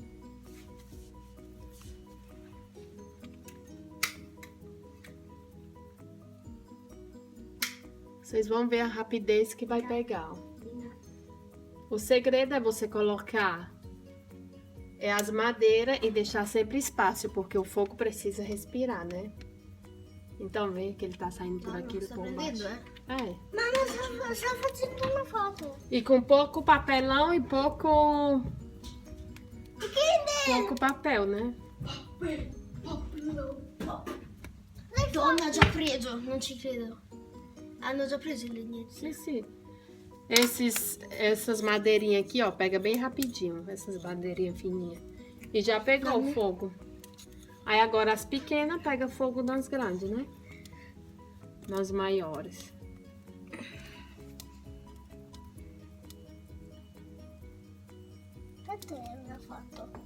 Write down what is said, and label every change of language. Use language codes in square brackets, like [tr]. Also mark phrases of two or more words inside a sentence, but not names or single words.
[pt] Vocês vão ver a rapidez que vai pegar. O segredo é você colocar as madeiras e deixar sempre espaço, porque o fogo precisa respirar, né? Então vê que ele tá saindo por aqui por baixo. É. [it] Mamma, sta facendo una foto. [pt] E com pouco papelão e pouco papel, né? [it] Hanno già preso, non ci credo. Hanno già preso il legnetto. [pt] Sim, sim. Essas madeirinhas aqui, ó, pega bem rapidinho. Essas madeirinhas fininhas. E já pegou o fogo. Aí agora as pequenas pegam fogo nas grandes, né? Nas maiores. Cadê a minha foto?